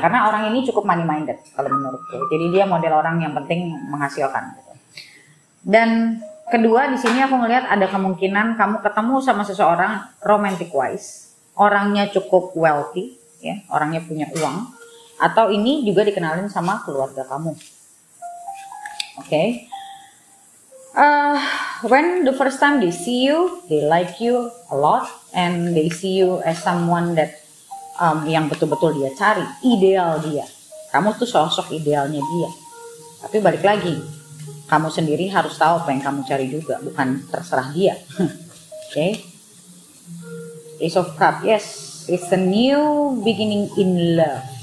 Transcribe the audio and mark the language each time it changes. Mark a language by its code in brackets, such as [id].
[id] Karena orang ini cukup money minded kalau menurutku. Jadi dia model orang yang penting menghasilkan, gitu. Dan kedua di sini aku ngelihat ada kemungkinan kamu ketemu sama seseorang romantic wise, orangnya cukup wealthy, ya, orangnya punya uang, atau ini juga dikenalin sama keluarga kamu. Oke. [en] When the first time they see you, they like you a lot, and they see you as someone that [id] yang betul-betul dia cari, ideal dia. Kamu tuh sosok idealnya dia. Tapi balik lagi, kamu sendiri harus tahu apa yang kamu cari juga, bukan terserah dia. [en] Okay? Ace of Cups, yes, it's a new beginning in love.